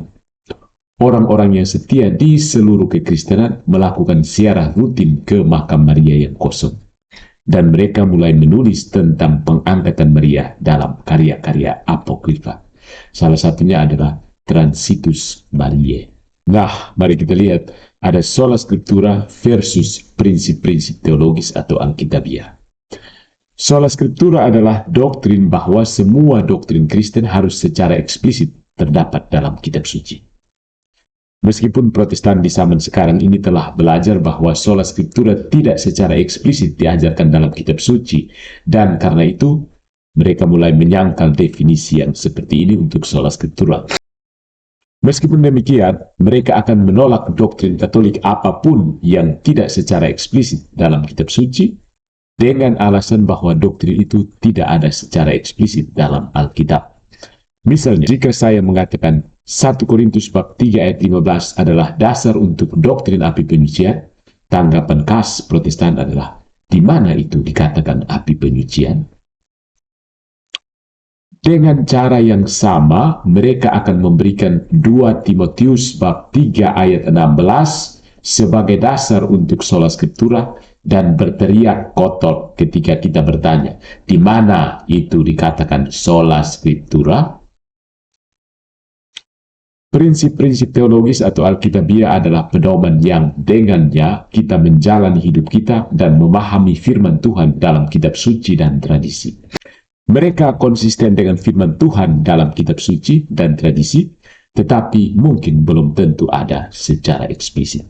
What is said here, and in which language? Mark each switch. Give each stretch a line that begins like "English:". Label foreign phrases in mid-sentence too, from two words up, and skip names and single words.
Indonesian: Orang-orang yang setia di seluruh kekristenan melakukan ziarah rutin ke makam Maria yang kosong. Dan mereka mulai menulis tentang pengangkatan Maria dalam karya-karya apokrifa. Salah satunya adalah Transitus Mariae. Nah, mari kita lihat ada
Latin: sola scriptura
Indonesian: versus prinsip-prinsip teologis atau Alkitabiah.
Latin: Sola scriptura
Indonesian: adalah doktrin bahwa semua doktrin Kristen harus secara eksplisit terdapat dalam kitab suci. Meskipun Protestan di zaman sekarang ini telah belajar bahwa
Latin: sola scriptura
Indonesian: tidak secara eksplisit diajarkan dalam kitab suci, dan karena itu mereka mulai menyangkal definisi yang seperti ini untuk
Latin: sola scriptura.
Indonesian: Meskipun demikian, mereka akan menolak doktrin Katolik apapun yang tidak secara eksplisit dalam kitab suci, dengan alasan bahwa doktrin itu tidak ada secara eksplisit dalam Alkitab. Misalnya, jika saya mengatakan 1 Korintus bab 3 ayat 15 adalah dasar untuk doktrin api penyucian, tanggapan khas Protestan adalah, di mana itu dikatakan api penyucian? Dengan cara yang sama, mereka akan memberikan 2 Timotius bab 3 ayat 16 sebagai dasar untuk
Latin: sola scriptura
Indonesian: dan berteriak kotor ketika kita bertanya, di mana itu dikatakan
Latin: sola scriptura?
Indonesian: Prinsip-prinsip teologis atau Alkitabiah adalah pedoman yang dengannya kita menjalani hidup kita dan memahami firman Tuhan dalam kitab suci dan tradisi. Mereka konsisten dengan firman Tuhan dalam kitab suci dan tradisi, tetapi mungkin belum tentu ada secara eksplisit.